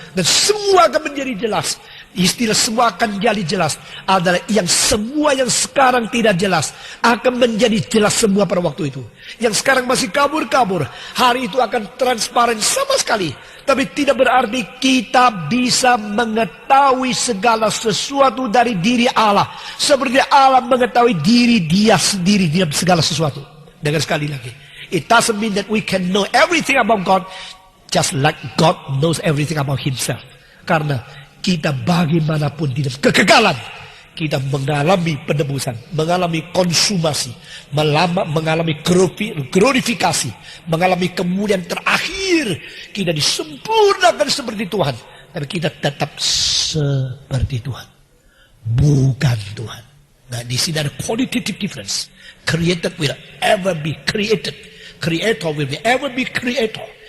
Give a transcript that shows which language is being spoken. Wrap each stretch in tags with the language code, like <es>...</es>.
<id>Dan semua akan menjadi jelas. Istilah semua akan jadi jelas adalah yang semua yang sekarang tidak jelas akan menjadi jelas semua pada waktu itu. Yang sekarang masih kabur-kabur, hari itu akan transparan sama sekali. Tapi tidak berarti kita bisa mengetahui segala sesuatu dari diri Allah. Seperti Allah mengetahui diri dia sendiri dalam segala sesuatu. Dengar sekali lagi.</id> <en>It doesn't mean that we can know everything about God. Just like God knows everything about himself.</en> <id>Karena kita bagaimanapun di dalam kekekalan, kita mengalami penebusan, mengalami konsumasi, mengalami glorifikasi, mengalami kemudian terakhir kita disempurnakan seperti Tuhan. Tapi kita tetap seperti Tuhan, bukan Tuhan. Nah, di sini ada qualitative difference.</id> <en>Created will ever be created. Creator will ever be creator.</en>